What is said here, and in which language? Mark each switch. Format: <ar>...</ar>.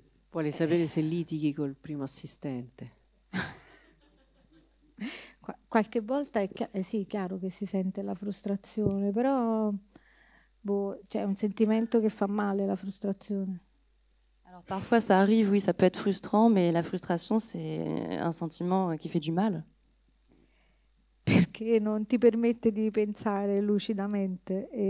<it>Vuole sapere se litighi col primo assistente. Qualche volta sì, chiaro che si sente la frustrazione, però c'è un sentimento che fa male, la frustrazione.</it> <fr>Alors parfois ça arrive, oui, ça peut être frustrant, mais la frustration c'est un sentiment qui fait du mal.</fr> <it>Perché non ti permette di pensare lucidamente.</it>